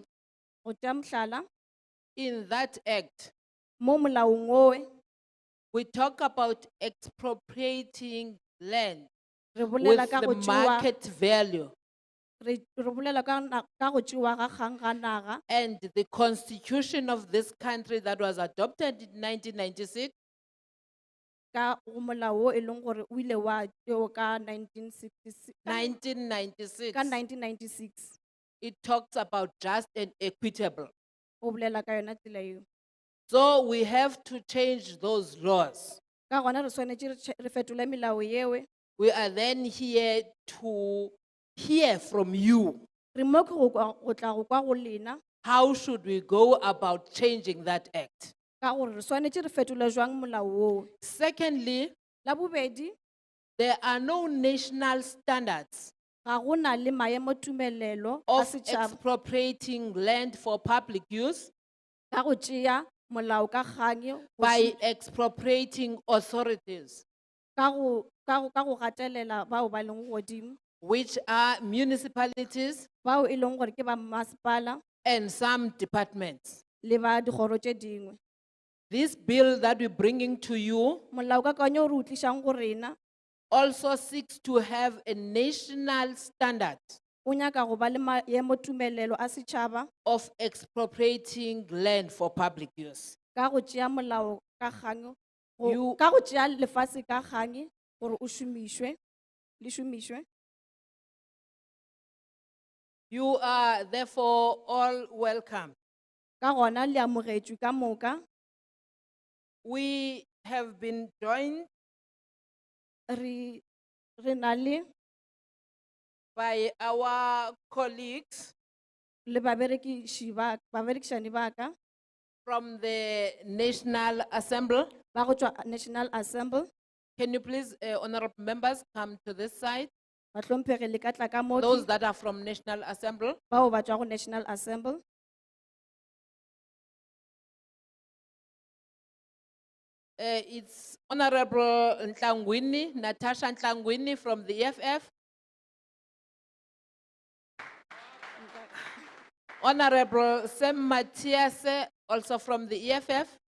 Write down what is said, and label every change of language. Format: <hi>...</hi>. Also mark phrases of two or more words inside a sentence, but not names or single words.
<nso>Go tšea mohlala</nso> <en>in that act,</en> <nso>mo molaong oe</nso> <en>we talk about expropriating land</en> <nso>re bolela</nso> <en>with</en> <nso>ka</nso> <en>the</en> <nso>go tšewa</nso> <en>market value.</en> <nso>re bolela ka go tšewa ga kgang ga naga,</nso> <en>And the constitution of this country that was adopted in 1996</en> <nso>ka go molao o e leng gore o ile wa tšewa ka 1966 1996, ka 1996</nso> <en>it talks about just and equitable.</en> <nso>o bolela ka yona tsela eo.</nso> <en>So we have to change those laws.</en> <nso>Ka gona re swanetše re fetole melao yewe.</nso> <en>We are then here to hear from you.</en> <nso>Re mo ke go tla go kwa go lena</nso> <en>How should we go about changing that act?</en> <nso>ka gore re swanetse re fetole jwang molao oo.</nso> <en>Secondly,</en> <nso>La bobedi,</nso> <en>there are no national standards</en> <nso>ga go na le maemo tumelelo a</nso> <en>of</en> <nso>setšhaba</nso> <en>expropriating land for public use</en> <nso>ka go tšea molao ka kgang go</nso> <en>by expropriating authorities,</en> <nso>ka go gatelela bao ba leng godimo,</nso> <en>which are municipalities</en> <nso>bao e leng gore ke ba masepala</nso> <en>and some departments.</en> <nso>le ba dikgoro tše dingwe.</nso> <en>This bill that we're bringing to you</en> <nso>Molaokakanywa o re o tlišang go rena</nso> <en>also seeks to have a national standard</en> <nso>o nyaka go ba le maemo tumelelo a setšhaba</nso> <en>of expropriating land for public use.</en> <nso>ka go tšea molao ka kgang</nso> <en>You-</en> <nso>ka go tšea lefatshe ka kgang gore o šomišwe le šomišwe.</nso> <en>You are therefore all welcome.</en> <nso>Ka gona le amogetšwe ka moka.</nso> <en>We have been joined</en> <nso>Re na le</nso> <en>by our colleagues</en> <nso>baberekišani ba ka</nso> <en>from the National Assembly.</en> <nso>ba go tšwa National Assembly.</nso> <en>Can you please, honorable members, come to this side?</en> <nso>Bahlomphegi le ka tla ka mo</nso> <en>Those that are from National Assembly.</en> <nso>bao ba tšwa go National Assembly.</nso> <en>It's Honorable Ntlangwini, Natasha Ntlangwini from the EFF. Honorable Sam Matthias, also from the EFF.</en>